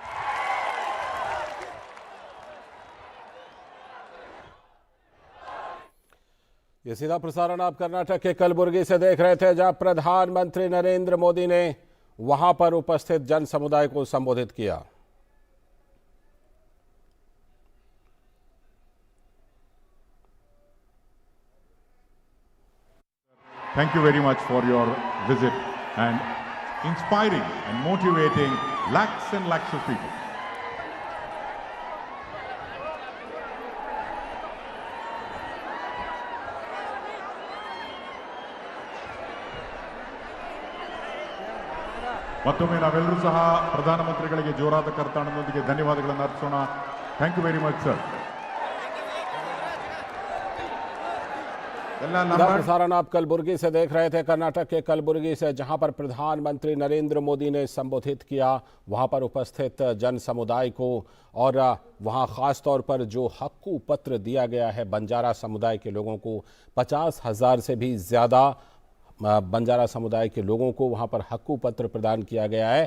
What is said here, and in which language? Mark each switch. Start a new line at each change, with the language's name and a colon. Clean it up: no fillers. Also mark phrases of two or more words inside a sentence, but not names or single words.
Hindi: ये सीधा प्रसारण आप कर्नाटक के कलबुर्गी से देख रहे थे, जहां प्रधानमंत्री नरेंद्र मोदी ने वहां पर उपस्थित जन समुदाय को संबोधित किया।
English: Thank you very much for your visit and inspiring and motivating lakhs and lakhs of people.
Kannada: ಮತ್ತೊಮ್ಮೆ ನಾವೆಲ್ಲರೂ ಸಹ ಪ್ರಧಾನಮಂತ್ರಿಗಳಿಗೆ ಜೋರಾದ ಕರ್ತಾಡನೊಂದಿಗೆ ಧನ್ಯವಾದಗಳನ್ನು ಅರ್ಪಿಸೋಣ.
English: Thank you very much sir.
Hindi: प्रसारण आप कलबुर्गी से देख रहे थे, कर्नाटक के कलबुर्गी से, जहां पर प्रधानमंत्री नरेंद्र मोदी ने संबोधित किया वहां पर उपस्थित जन समुदाय को, और वहां खास तौर पर जो हक्कू पत्र दिया गया है बंजारा समुदाय के लोगों को, 50,000 से भी ज़्यादा बंजारा समुदाय के लोगों को वहां पर हक्कू पत्र प्रदान किया गया है।